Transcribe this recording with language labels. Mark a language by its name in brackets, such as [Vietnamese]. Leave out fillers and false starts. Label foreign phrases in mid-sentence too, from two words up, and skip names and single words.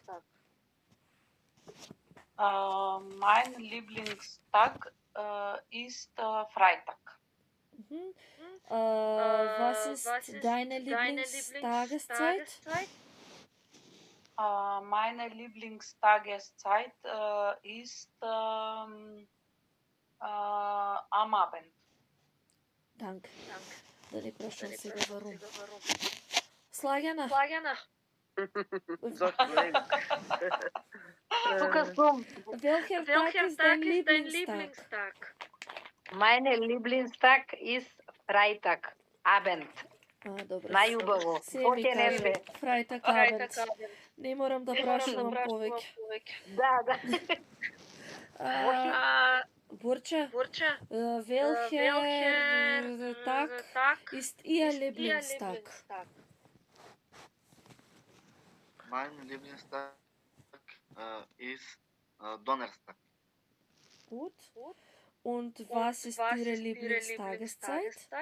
[German] Mein Lieblingstag ist Freitag. Was ist deine Lieblingstageszeit? Meine Lieblingstageszeit ist am Abend. Danke. [Macedonian] Да не прашам сега варум. Слагјана. Тука сум. [German] Welcher Tag ist dein Lieblingstag? Meine Lieblingstag ist Freitag, Abend. [Macedonian] Добре. Најубаво. Се ми кажи. [German] Freitag Abend. [Macedonian] Не морам да прашувам повеќе. Да. Бурча, [German] welcher Tag ist Ihr Lieblingstag? Mein Lieblingstag ist Donnerstag. Gut. Und was ist Ihre Lieblingstageszeit?